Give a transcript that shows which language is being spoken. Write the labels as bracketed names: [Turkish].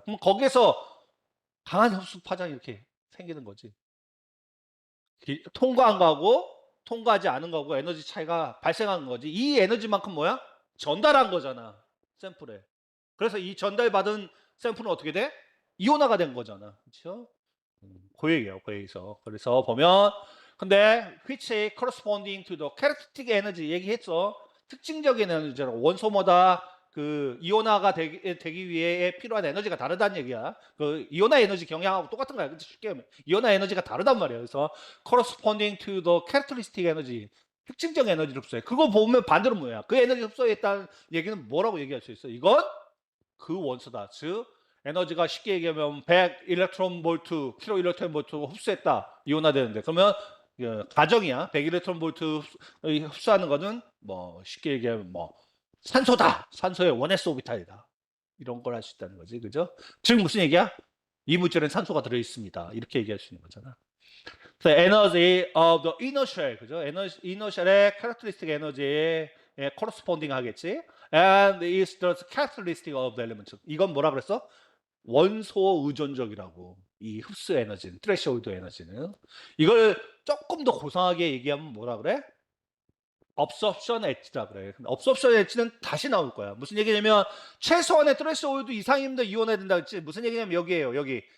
[Korean] 그럼 거기에서 강한 흡수 파장이 이렇게 생기는 거지. 통과한 거하고 통과하지 않은 거하고 에너지 차이가 발생하는 거지. 이 에너지만큼 뭐야? 전달한 거잖아. 샘플에. 그래서 이 전달받은 샘플은 어떻게 돼? 이온화가 된 거잖아. 그렇죠? 그 얘기예요. 그 얘기에서. 그래서 보면 근데 [English] which corresponding to the characteristic energy [Korean] 얘기했어. 특징적인 에너지라고 원소마다 그 이온화가 되기 위해 필요한 에너지가 다르다는 얘기야. 그 이온화 에너지 경향하고 똑같은 거야. 쉽게 하면 이온화 에너지가 다르단 말이야. 그래서 [English] corresponding to the characteristic energy [Korean] 특징적 에너지 흡수해. 그거 보면 반대로 뭐야? 그 에너지 흡수했다는 얘기는 뭐라고 얘기할 수 있어? 이건 그 원소다. 즉 에너지가 쉽게 얘기하면 100 일렉트론 볼트, 킬로 일렉트론 볼트 흡수했다. 이온화되는데. 그러면 가정이야. 100 일렉트론 볼트 흡수하는 거는 뭐 쉽게 얘기하면 뭐 산소다. 산소의 원S 오비탈이다. 이런 걸 할 수 있다는 거지. 그죠? 즉 무슨 얘기야? 이 물질엔 산소가 들어 있습니다. 이렇게 얘기할 수 있는 거잖아. 그래서 [English] energy of the inner shell, [Korean] 그죠? [English] inner shell의 characteristic 에너지에 corresponding [Korean] 하겠지. [English] And is the characteristic of the element. [Korean] 이건 뭐라 그랬어? 원소 의존적이라고. 이 흡수 에너지는, threshold 에너지는. 이걸 조금 더 고상하게 얘기하면 뭐라 그래? absorption H다 그래. absorption H는 다시 나올 거야. 무슨 얘기냐면 최소한의 threshold 이상이면 이온해야 된다 그랬지. 무슨 얘기냐면 여기에요. 여기.